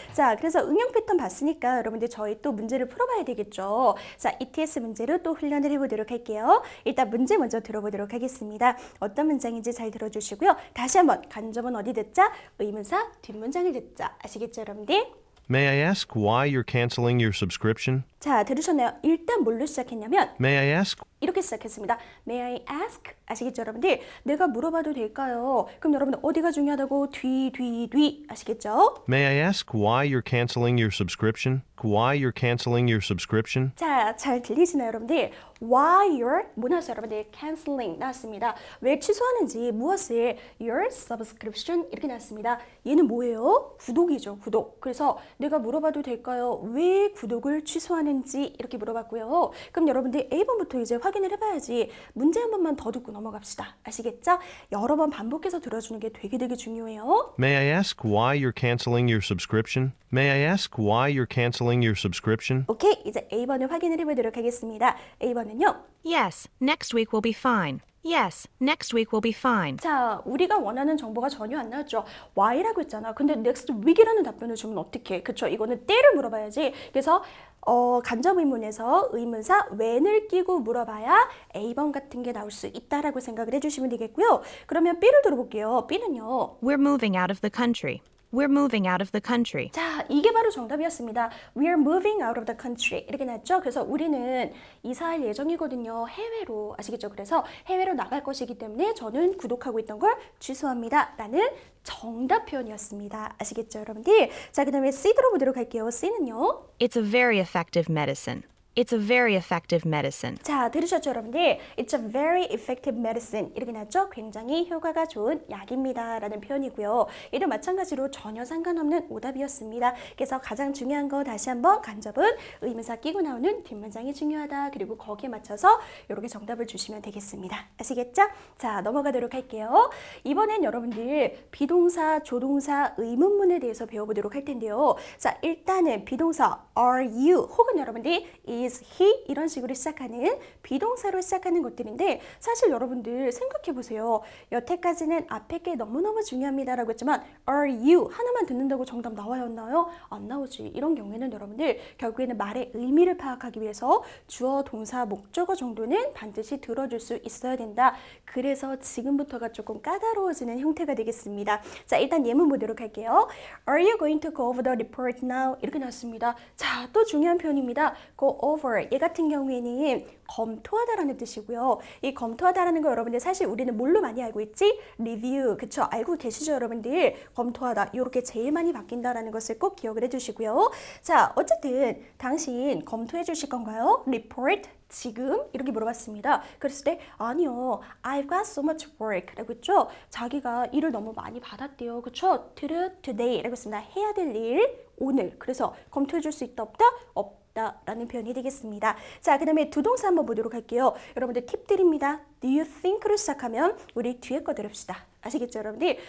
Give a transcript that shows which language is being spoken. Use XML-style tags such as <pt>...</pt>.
<ko>자, 그래서 응용 패턴 봤으니까 여러분들 저희 또 문제를 풀어봐야 되겠죠. 자, ETS 문제로 또 훈련을 해보도록 할게요. 일단 문제 먼저 들어보도록 하겠습니다. 어떤 문장인지 잘 들어주시고요. 다시 한번 간접은 어디 듣자? 의문사 뒷문장을 듣자. 아시겠죠, 여러분들?</ko> <en>May I ask why you're canceling your subscription?</en> <ko>자, 들으셨나요? 일단 뭘로 시작했냐면</ko> <en>May I ask?</en> <ko>이렇게 시작했습니다.</ko> <en>May I ask?</en> <ko>아시겠죠, 여러분들? 내가 물어봐도 될까요? 그럼 여러분들 어디가 중요하다고? 뒤 아시겠죠?</ko> <en>May I ask why you're canceling your subscription? Why you're canceling your subscription?</en> <ko>자, 잘 들리시나요, 여러분들?</ko> <en>Why you're</en> <ko>뭐 나왔어요, 여러분들? Canceling 나왔습니다. 왜 취소하는지 무엇을</ko> <en>your subscription</en> <ko>이렇게 나왔습니다. 얘는 뭐예요? 구독이죠, 구독. 그래서 내가 물어봐도 될까요? 왜 구독을 취소하는지 이렇게 물어봤고요. 그럼 여러분들 A번부터 이제 확인을 해봐야지. 문제 한 번만 더 듣고 넘어갑시다. 아시겠죠? 여러 번 반복해서 들어주는 게 되게 중요해요.</ko> <en>May I ask why you're canceling your subscription? May I ask why you're canceling your subscription?</en> <ko>오케이, 이제 A번을 확인을 해보도록 하겠습니다. A번은요.</ko> <en>Yes, next week will be fine. Yes, next week will be fine.</en> <ko>자, 우리가 원하는 정보가 전혀 안 나왔죠. Why라고 했잖아. 근데</ko> <en>next week</en> <ko>이라는 답변을 주면 어떡해? 그쵸? 이거는 때를 물어봐야지. 그래서 간접 의문에서 의문사 when을 끼고 물어봐야 A번 같은 게 나올 수 있다라고 생각을 해주시면 되겠고요. 그러면 B를 들어볼게요. B는요.</ko> <en>We're moving out of the country. We're moving out of the country.</en> <ko>자, 이게 바로 정답이었습니다.</ko> <en>We're moving out of the country.</en> <ko>이렇게 났죠? 그래서 우리는 이사할 예정이거든요. 해외로. 아시겠죠? 그래서 해외로 나갈 것이기 때문에 저는 구독하고 있던 걸 취소합니다. 라는 정답 표현이었습니다. 아시겠죠, 여러분들? 자, 그 다음에 C 들어보도록 할게요. C는요.</ko> <en>It's a very effective medicine. It's a very effective medicine.</en> <ko>자, 들으셨죠, 여러분들?</ko> <en>It's a very effective medicine.</en> <ko>이렇게 났죠? 굉장히 효과가 좋은 약입니다. 라는 표현이고요. 얘도 마찬가지로 전혀 상관없는 오답이었습니다. 그래서 가장 중요한 거 다시 한번 간접은 의문사 끼고 나오는 뒷문장이 중요하다. 그리고 거기에 맞춰서 이렇게 정답을 주시면 되겠습니다. 아시겠죠? 자, 넘어가도록 할게요. 이번엔 여러분들 비동사, 조동사, 의문문에 대해서 배워보도록 할 텐데요. 자, 일단은 비동사</ko> <en>are you</en> <ko>혹은 여러분들이</ko> <en>is he</en> <ko>이런 식으로 시작하는 비동사로 시작하는 것들인데 사실 여러분들 생각해 보세요. 여태까지는 앞에 게 너무너무 중요합니다라고 했지만</ko> <en>are you</en> <ko>하나만 듣는다고 정답 나와였나요? 안 나오지. 이런 경우에는 여러분들 결국에는 말의 의미를 파악하기 위해서 주어, 동사, 목적어 정도는 반드시 들어줄 수 있어야 된다. 그래서 지금부터가 조금 까다로워지는 형태가 되겠습니다. 자, 일단 예문 보도록 할게요.</ko> <en>Are you going to go over the report now?</en> <ko>이렇게 나왔습니다. 자, 또 중요한 표현입니다.</ko> <en>go over.</en> <ko>얘 같은 경우에는 검토하다라는 뜻이고요. 이 검토하다라는 거 여러분들 사실 우리는 뭘로 많이 알고 있지? 리뷰. 그쵸? 알고 계시죠, 여러분들? 검토하다. 이렇게 제일 많이 바뀐다라는 것을 꼭 기억을 해주시고요. 자, 어쨌든 당신 검토해 주실 건가요? report. 지금? 이렇게 물어봤습니다. 그랬을 때 아니요.</ko> <en>I've got so much work</en> <ko>라고 했죠. 자기가 일을 너무 많이 받았대요. 그쵸? today 라고 했습니다. 해야 될 일 오늘. 그래서 검토해 줄 수 있다 없다? 없다 라는 표현이 되겠습니다. 자, 그 다음에 두 동사 한번 보도록 할게요. 여러분들 팁 드립니다.</ko> <en>Do you think</en> <ko>로 시작하면 우리 뒤에 거 들읍시다. 아시겠죠, 여러분들?</ko>